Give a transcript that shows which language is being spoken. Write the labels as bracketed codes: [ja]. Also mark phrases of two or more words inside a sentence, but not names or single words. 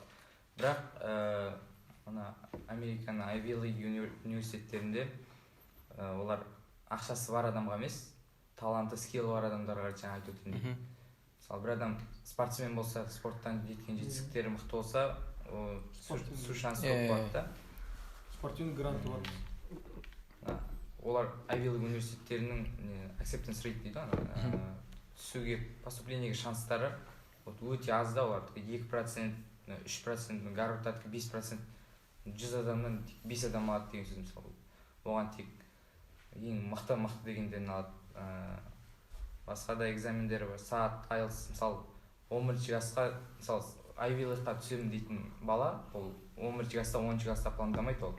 [kk] Бірақ ана Американың Ivy League университеттерінде олар ақшасы бар адамға емес, таланты, скиллі бар адамдарға жаңа айтып өткен. Мысалы, бір адам спортсмен болса, спорттан жеткен жетістіктері мықты болса, су шансы көп болады да. Спортивный гранты бар. Олар Ivy League университеттерінің [en] acceptance rate [kk] дейді ғой, түсуге, поступлениеге шанстары өте аз да, олар 2%, 3%, Гарвардтардікі 5%, 100 адамнан 5 адам алады деген сөз мысалы. Оған тек ең мықты дегендерін алады. Басқа да экзамендері бар, саат, IELTS, мысалы 11 классқа, мысалы Ivy League'қа түсемін дейтін бала, ол 11 класста, 10 класста пландамайды ол.